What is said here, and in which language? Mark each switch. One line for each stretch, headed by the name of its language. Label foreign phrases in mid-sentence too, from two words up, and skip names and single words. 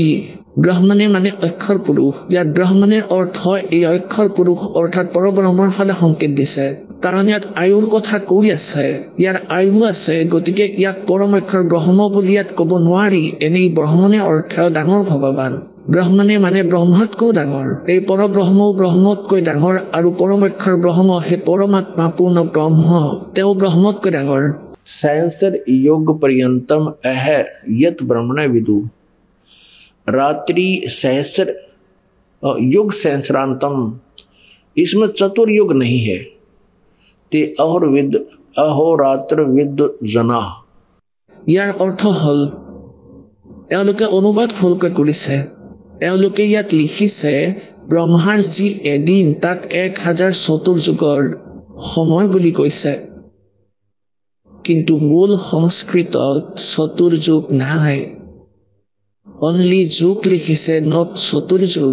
Assamese: ব্ৰহ্মণে মানে অক্ষৰ পুৰুষ, ইয়াত ব্ৰহ্মণেৰ অৰ্থ এই অক্ষৰ পুৰুষ অৰ্থাৎ পৰব্ৰহ্মৰ ফালে সংকেত দিছে, কাৰণ ইয়াত আয়ুৰ কথা কৈ আছে, ইয়াৰ আয়ু আছে, গতিকে ইয়াক পৰম অক্ষৰ ব্ৰহ্ম বুলি ইয়াত ক'ব নোৱাৰি। এনেই ব্ৰহ্মণে অৰ্থ ডাঙৰ ভগৱান, ব্ৰহ্মণে মানে ব্ৰহ্মতকৈ ডাঙৰ, এই পৰব্ৰহ্মও ব্ৰহ্মতকৈ ডাঙৰ, আৰু পৰম অক্ষৰ ব্ৰহ্ম সেই পৰমাত্মা পূৰ্ণ ব্ৰহ্ম, তেওঁ ব্ৰহ্মতকৈ ডাঙৰ।
Sanskrit: सहस्र योग पर्यंतम अह यत ब्रह्मण विदु रात्रि सहस्र युग सहस्रांतम,
Hindi: इसमें चतुर्युग नहीं है।
Sanskrit: ते और विद अहोरात्र विद जना।
Assamese: ইয়াৰ অৰ্থ হ'ল এওঁলোকে অনুবাদ ভুলকৈ কৰিছে। এওঁলোকে ইয়াত লিখিছে ব্ৰহ্মাৰ যি এদিন তাক 1000 চতুৰ্যুগৰ সময় বুলি কৈছে, কিন্তু মূল সংস্কৃতত চতুৰ্যুগ নাই, অনলি যুগ লিখিছে, নট চতুৰ্যুগ।